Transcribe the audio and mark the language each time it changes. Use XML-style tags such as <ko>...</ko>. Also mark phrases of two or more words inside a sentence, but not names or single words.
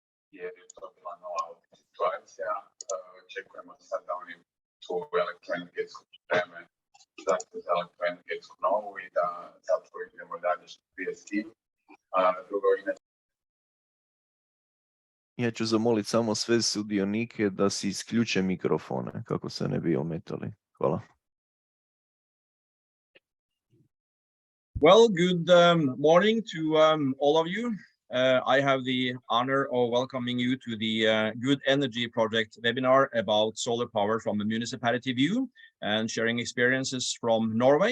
<hr>jer je to bila nova situacija. Očekujemo sad da oni tu elektroenergetsku pripreme, zašto za elektroenergetsku novu i da zapravo idemo dalje što prije s tim. Drugo, Ja ću zamoliti samo sve sudionike da si isključe mikrofone kako se ne bi ometali. Hvala.</hr> <en>Well, good morning to all of you. I have the honor of welcoming you to the Good Energy Project webinar about solar power from a municipality view and sharing experiences from Norway.</en>